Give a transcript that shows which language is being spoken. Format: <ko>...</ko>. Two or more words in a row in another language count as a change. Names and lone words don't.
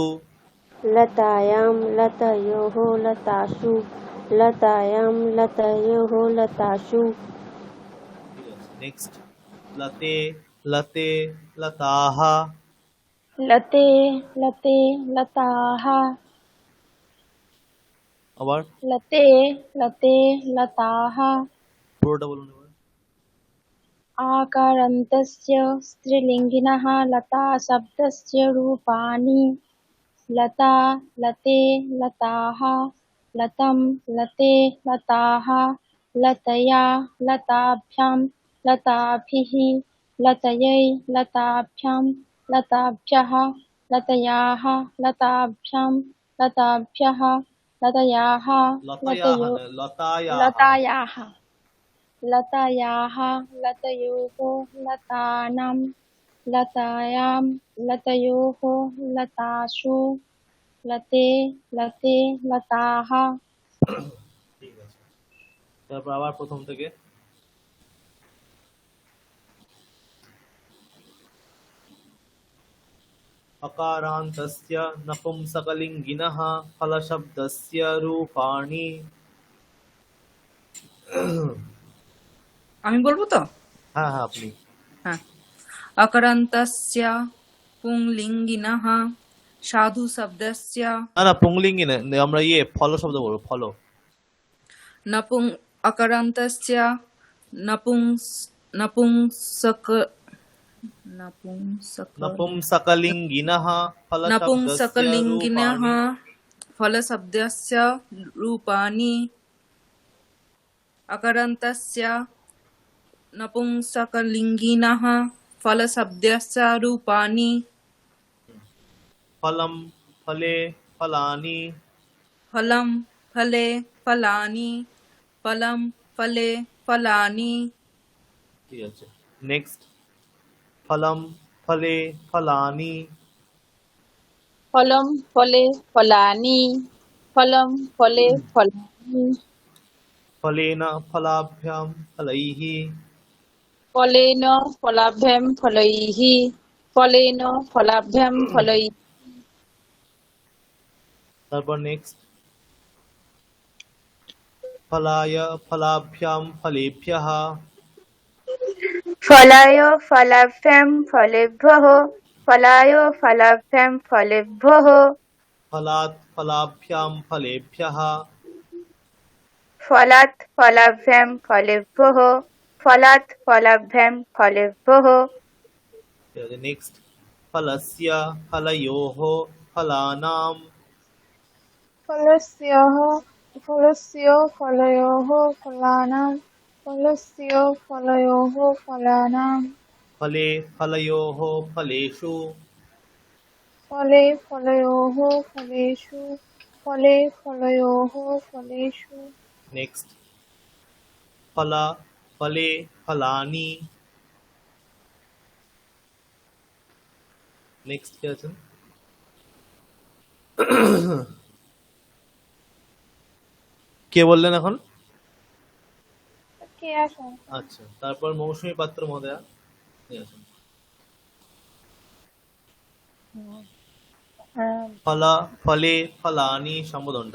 <sa>লতায়াম লতয়োঃ লতাসু লতায়াম লতয়োঃ লতাসু নেক্সট। লতে লতে লতাः लते लते लताः</sa> <bn>আবার</bn> <sa>लते लते लताः</sa> <bn>পুরোটা বলুন এবার।</bn> <sa>आकारान्तस्य स्त्रीलिङ्गिनः लता शब्दस्य रूपाणि लता लते लताः लतं लते लताः लतया लताभ्यां लताभिः लतयै लताभ्यां लताभ्यः लतयाः लताभ्यां लताभ्यः लतयाः লতায়াः लतयो</sa> <bn>না, লতায়াः।</bn> <sa>लतायाः लतायाः लतयोः लतानां लतायां लतयोः लतासु लते लते लताः।</sa> <bn>ঠিক আছে, তারপর আবার প্রথম থেকে।</bn> <sa>अकारान्तस्य नपुंसकलिङ्गिनः फलशब्दस्य रूपाणि।</sa> <bn>আমি বলবো তো? হ্যাঁ হ্যাঁ, আপনি।</bn> <sa>হ্যাঁ। অকারান্তস্য পুংলিঙ্গিনঃ সাধু শব্দস্য</sa> <bn>না না, পুংলিঙ্গি না, আমরা ফল শব্দ বলবো, ফল।</bn> <sa>নপুং অকারান্তস্য নপুংসক नपुंसकलिङ्गिनः नपुंसकलिङ्गिनः फलशब्दस्य फलशब्दस्य रूपाणि अकरन्तस्य नपुंसकलिङ्गिनः फलशब्दस्य रूपाणि फलं फले फलानि। फलं फले फलानि फलं फले फलानि।</sa> <bn>ঠিক আছে, নেক্সট।</bn> <sa>फलं फले फलानि। ফলম ফলে ফলানি ফলম ফলে ফলানি फलेन फलाभ्यां फलैः। ফলেন ফলাভ্যাম ফলৈঃ ফলেন ফলাভ্যাম ফলৈঃ।</sa> <bn>তারপর নেক্সট।</bn> <sa>फलाय फलाभ्यां फलेभ्यः। फलाय फलाभ्यां फलेभ्यः फलाय फलाभ्यां फलेभ्यः फलात् फलाभ्यां फलेभ्यः। फलात् फलाभ्यां फलेभ्यः फलात् फलाभ्यां फलेभ्यः</sa> <bn>ঠিক আছে, নেক্সট।</bn> <sa>फलस्य फलयोः फलानां फलस्यः फलस्य फलयोः फलानां फलस्य फलयोः फलानां फले फलयोः फलेषु फले फलयोः फलेषु फले फलयोः फलेषु</sa> <bn>नेक्स्ट</bn> <sa>फला फले फलानि</sa> <bn>नेक्स्ट কি আছে কে বললেন এখন কে আসে আচ্ছা তারপর মৌসুমী পাত্র মহোদয়া ঠিক আছে</bn> <sa>ফলা ফলে ফলানি</sa> <bn>সম্বোধনটা</bn>